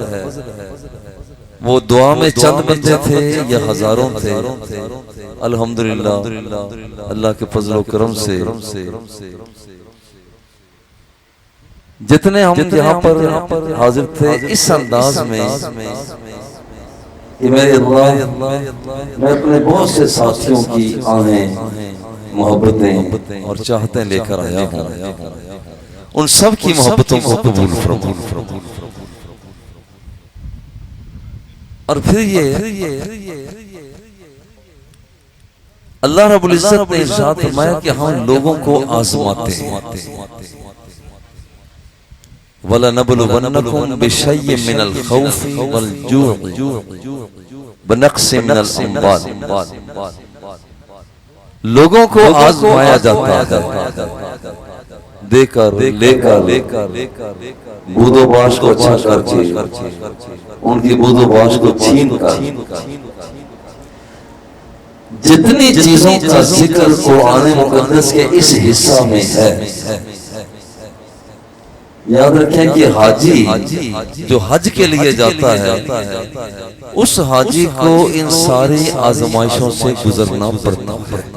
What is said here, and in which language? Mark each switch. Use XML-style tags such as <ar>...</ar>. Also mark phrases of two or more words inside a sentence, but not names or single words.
<ur>وہ دعا میں چند بندے تھے یا ہزاروں تھے، الحمدللہ اللہ کے فضل و کرم سے جتنے ہم یہاں پر حاضر تھے اس انداز میں کہ میرے اللہ، میں اپنے بہت سے ساتھیوں کی آہیں، محبتیں اور چاہتیں لے کر آیا ہوں. ان سب کی محبتوں کو قبول فرما. اور پھر یہ اللہ رب العزت نے ارشاد فرمایا کہ ہم لوگوں کو آزماتے ہیں.</ur> <ar>وَلَنَبْلُوَنَّكُمْ بِشَيْءٍ مِّنَ الْخَوْفِ وَالْجُوعِ بِنَقْصٍ مِّنَ الْأَمْوَالِ.</ar> <ur>لوگوں کو آزمایا جاتا ہے، دے کر لے کر، بود و باش کو اچھا کر کے، ان کی بود و باش کو چھین کر. جتنی چیزوں کا ذکر قرآن مقدس کے اس حصہ میں ہے، یاد رکھیں کہ حاجی جو حج کے لیے جاتا ہے اس حاجی کو ان ساری آزمائشوں سے گزرنا پڑتا ہے.</ur>